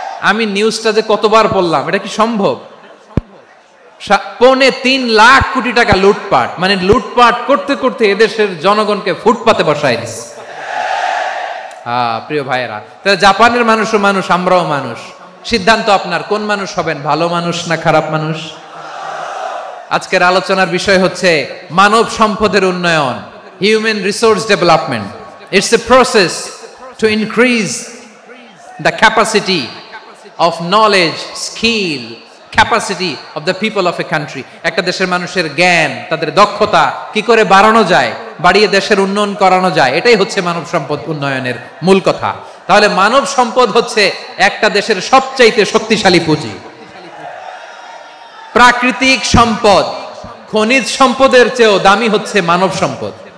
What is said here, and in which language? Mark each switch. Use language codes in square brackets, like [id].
[bn] আমি নিউজটা যে কতবার পড়লাম, এটা কি সম্ভব? 3.25 লাখ কোটি টাকা লুটপাট, মানে লুটপাট করতে করতে এদেশের জনগণকে ফুটপাতে বসায় দিচ্ছে। প্রিয় ভাইয়েরা, তাহলে জাপানের মানুষও মানুষ, আমরাও মানুষ। সিদ্ধান্ত আপনার, কোন মানুষ হবেন, ভালো মানুষ না খারাপ মানুষ? আজকের আলোচনার বিষয় হচ্ছে মানব সম্পদের উন্নয়ন, human resource development. [en] It's a process to increase the capacity of knowledge, skill, capacity of the people of a country. [bn] একটা দেশের মানুষের জ্ঞান, তাদের দক্ষতা কি করে বাড়ানো যায়, বাড়িয়ে দেশের উন্নয়ন করানো যায়, এটাই হচ্ছে মানব সম্পদ উন্নয়নের মূল কথা। তাহলে মানব সম্পদ হচ্ছে একটা দেশের সবচাইতে শক্তিশালী পুঁজি। প্রাকৃতিক সম্পদ, খনিজ সম্পদের চেয়েও দামি হচ্ছে মানব সম্পদ।